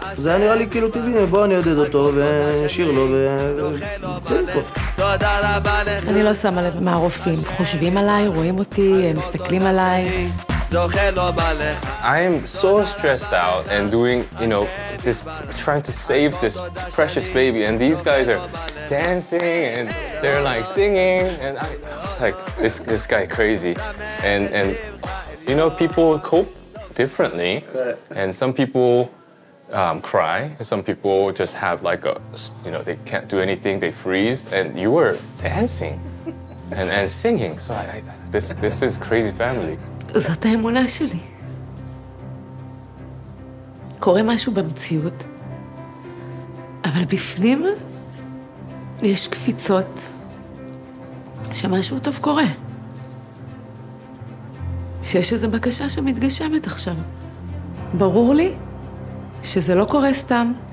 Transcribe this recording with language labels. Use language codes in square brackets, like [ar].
[he] זה היה נראה לי כאילו טבעי, בוא אני יודד אותו ונשיר לו ונצא מפה. אני לא שמה לב מה הרופאים חושבים עליי, רואים אותי, מסתכלים עליי. [en] I am so stressed out and doing, trying to save this precious baby, and these guys are dancing and they're like singing, and I was like, this guy crazy, and people cope differently, and some people cry, some people just have like they can't do anything, they freeze, and you were dancing and singing, so this is crazy family. [he] זאת האמונה שלי. קורה משהו במציאות, אבל בפנים יש קפיצות שמשהו טוב קורה. שיש איזו בקשה שמתגשמת עכשיו. ברור לי שזה לא קורה סתם.